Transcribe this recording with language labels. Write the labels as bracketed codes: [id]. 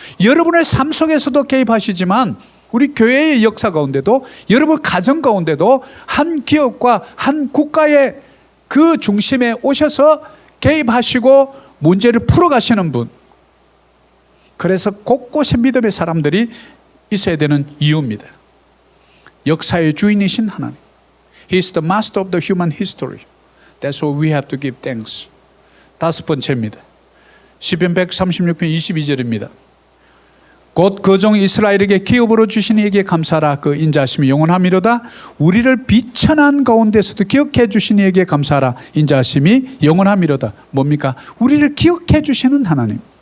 [ko] 여러분의 삶 속에서도 개입하시지만 우리 교회의 역사 가운데도, 여러분 가정 가운데도, 한 기업과 한 국가의 그 중심에 오셔서 개입하시고 문제를 풀어가시는 분. 그래서 곳곳에 믿음의 사람들이 있어야 되는 이유입니다. 역사의 주인이신 하나님. [en] He is the master of the human history. That's why we have to give thanks. [ko] 다섯 번째입니다. 시편 136편 22절입니다. 곧 그 종 이스라엘에게 기업으로 주신 이에게 감사하라. 그 인자하심이 영원함이로다. 우리를 비천한 가운데서도 기억해 주신 이에게 감사하라. 인자하심이 영원함이로다. 뭡니까? 우리를 기억해 주시는 하나님.